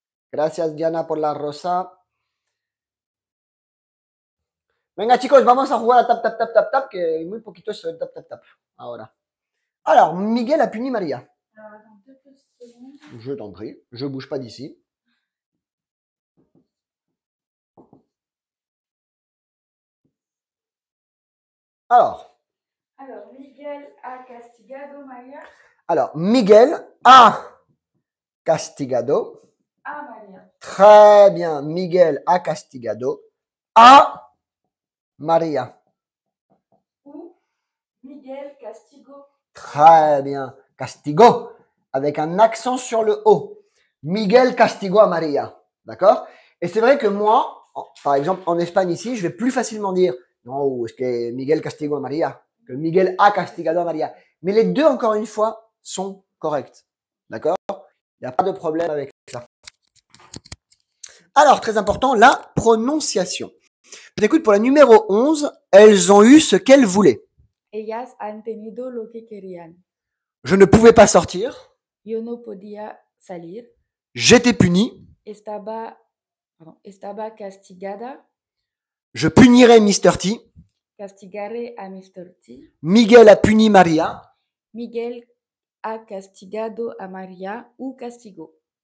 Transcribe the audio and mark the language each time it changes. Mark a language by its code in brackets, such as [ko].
[es] Gracias, Diana, por la rosa. Venga, chicos, vamos a jugar a tap, tap, tap, tap, tap, que muy poquito es tap, tap, tap. Ahora. [fr] Alors, Miguel a puni Maria. Alors, attends, 2 petites secondes. Je t'en prie, je bouge pas d'ici. Alors, [es] Miguel a castigado María [fr] alors, [es] Miguel a castigado. a María. [fr] Très bien, [es] Miguel a castigado a Maria. Ou Miguel castigo. [fr] Très bien, castigo, avec un accent sur le O. [es] Miguel castigo a Maria. [fr] D'accord? Et c'est vrai que moi, par exemple, en Espagne ici, je vais plus facilement dire non, est-ce que [es] Miguel castigo a Maria que Miguel a castigado a Maria. [fr] Mais les deux, encore une fois, sont corrects. D'accord? Il n'y a pas de problème avec ça. Alors, très important, la prononciation. Écoute, pour la numéro 11, elles ont eu ce qu'elles voulaient. [es] Ellas han tenido lo que querían. [fr] Je ne pouvais pas sortir. [es] Yo no podía salir. [fr] J'étais puni. [es] Estaba castigada. [fr] Je punirai Mr. T. [es] Castigaré a Mr. T. [fr] Miguel a puni Maria. [es] Miguel ha castigado a María ou castigo.